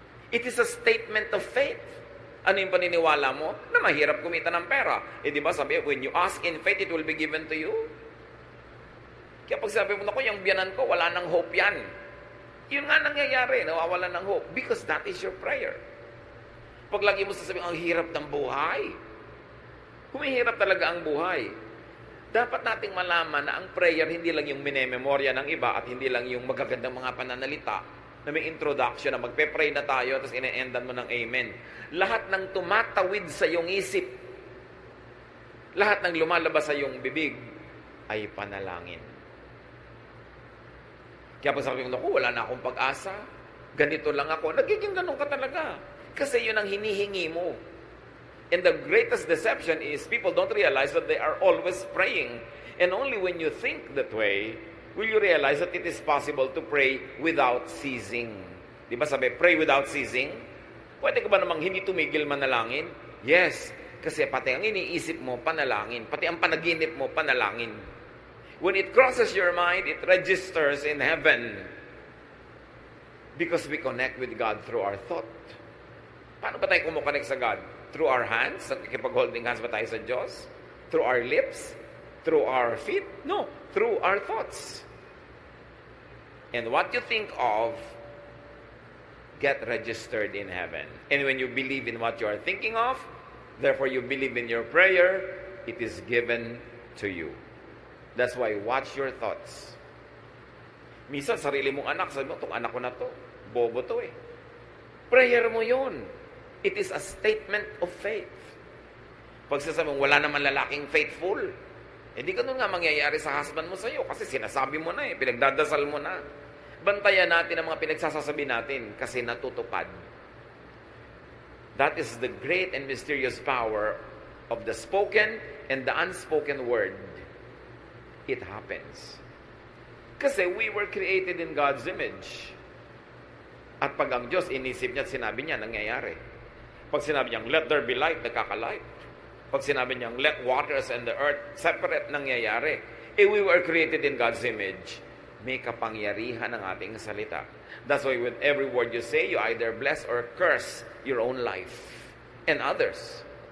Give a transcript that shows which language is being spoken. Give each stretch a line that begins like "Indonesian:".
English: It is a statement of faith.
Filipino: Ano yung paniniwala mo? Na mahirap kumita ng pera. Di ba sabi,
English: when you ask in faith, it will be given to you.
Filipino: Kaya pag sabi mo, yung biyanan ko, wala nang hope yan. Yun nga nangyayari, nawawalan ng hope.
English: Because that is your prayer.
Filipino: Pag lagi mo sasabihin, ang hirap ng buhay. Humihirap talaga ang buhay. Dapat nating malaman na ang prayer hindi lang yung minememorya ng iba at hindi lang yung magagandang mga pananalita na may introduction na magpe-pray na tayo tapos ine-endan mo ng amen. Lahat ng tumatawid sa iyong isip, lahat ng lumalabas sa iyong bibig ay panalangin. Kaya pag sabi ko, wala na akong pag-asa, ganito lang ako, nagiging ganun ka talaga. Kasi yun ang hinihingi mo.
English: And the greatest deception is people don't realize that they are always praying. And only when you think that way, will you realize that it is possible to pray without ceasing.
Filipino: Di ba sabi,
English: pray without ceasing?
Filipino: Pwede ka ba namang hindi tumigil manalangin? Yes, kasi pati ang iniisip mo, panalangin. Pati ang panaginip mo, panalangin.
English: When it crosses your mind, it registers in heaven. Because we connect with God through our thought.
Filipino: Paano ba tayo kumukonect sa God?
English: Through our hands?
Filipino: Nakikipag-holding hands ba tayo sa Diyos?
English: Through our lips? Through our feet? No. Through our thoughts. And what you think of, get registered in heaven. And when you believe in what you are thinking of, therefore you believe in your prayer, it is given to you. That's why watch your thoughts.
Filipino: Minsan, sarili mong anak, sabi mo, itong anak ko na to, bobo to eh. Prayer mo yun.
English: It is a statement of faith.
Filipino: Pag sasabi mo, wala naman lalaking faithful, hindi ganun nga mangyayari sa husband mo sa'yo kasi sinasabi mo na eh, pinagdadasal mo na. Bantayan natin ang mga pinagsasasabi natin kasi natutupad.
English: That is the great and mysterious power of the spoken and the unspoken word. It happens. Kasi we were created in God's image.
Filipino: At pag ang Diyos inisip niya at sinabi niya, nangyayari. Pag sinabi niyang,
English: let there be light,
Filipino: nagkakalight. Pag sinabi niyang,
English: let waters and the earth separate,
Filipino: nangyayari.
English: We were created in God's image.
Filipino: May kapangyarihan ang ating salita.
English: That's why with every word you say, you either bless or curse your own life and others.